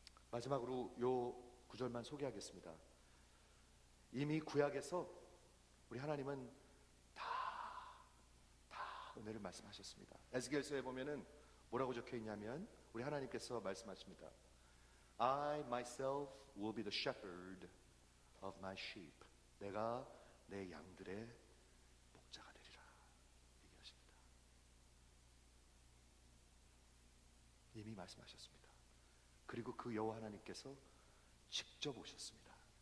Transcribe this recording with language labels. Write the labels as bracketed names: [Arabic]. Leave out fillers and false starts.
[Korean] 마지막으로 요 구절만 소개하겠습니다. 이미 구약에서 우리 하나님은 다 은혜를 말씀하셨습니다. 에스겔서에 보면은 뭐라고 적혀 있냐면 우리 하나님께서 말씀하십니다. [English] I myself will be the shepherd of my sheep. [Korean] 내가 내 양들의 목자가 되리라 얘기하십니다. 이미 말씀하셨습니다. 그리고 그 여호와 하나님께서 직접 오셨습니다.